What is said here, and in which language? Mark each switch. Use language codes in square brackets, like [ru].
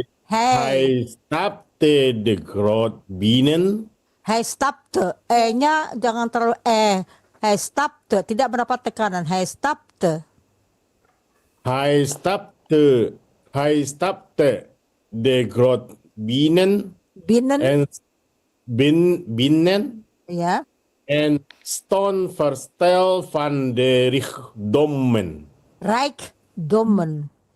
[nl] Hij stapte de grot binnen. Hij stapte. [id] E-nya jangan terlalu [nl] Hij stapte, [id] tidak mendapat tekanan. [nl] Hij stapte. Hij stapte de grot binnen. Binnen. En binnen. [id] Ya. [nl] En stond verstel van de rijkdommen.